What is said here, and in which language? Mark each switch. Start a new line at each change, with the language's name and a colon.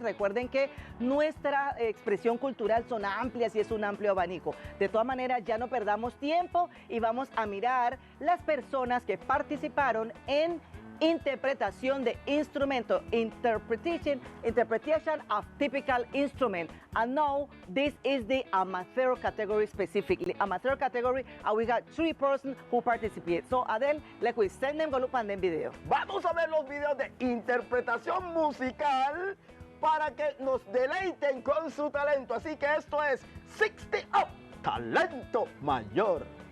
Spanish: Recuerden que nuestra expresión cultural son amplias y es un amplio abanico. De todas maneras, ya no perdamos tiempo y vamos a mirar las personas que participaron en interpretación de instrumento,
English: interpretation of typical instrument. And now this is the amateur category specifically. Amateur category, and we got 3 persons who participate. So Adel, let's send them go look at them video.
Spanish: Vamos a ver los videos de interpretación musical para que nos deleiten con su talento. Así que esto es 60 Up, Talento Mayor.